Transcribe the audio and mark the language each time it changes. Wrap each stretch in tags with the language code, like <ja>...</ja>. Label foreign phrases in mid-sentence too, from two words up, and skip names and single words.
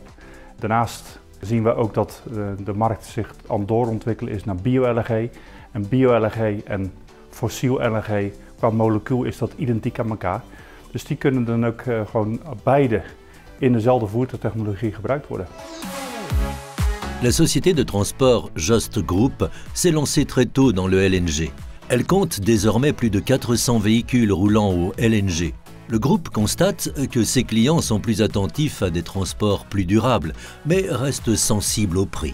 <nl>Daarnaast zien we ook dat de markt zich aan het doorontwikkelen is naar bio-LNG. En bio-LNG en fossiel LNG, qua molecuul is dat identiek aan elkaar. Dus die kunnen dan ook gewoon beide in dezelfde voertuigtechnologie gebruikt worden.</nl> <fr>La société de transport Just Group s'est lancée très tôt dans le LNG. Elle compte désormais plus de 400 véhicules roulant au LNG. Le groupe constate que ses clients sont plus attentifs à des transports plus durables, mais restent sensibles au prix.</fr>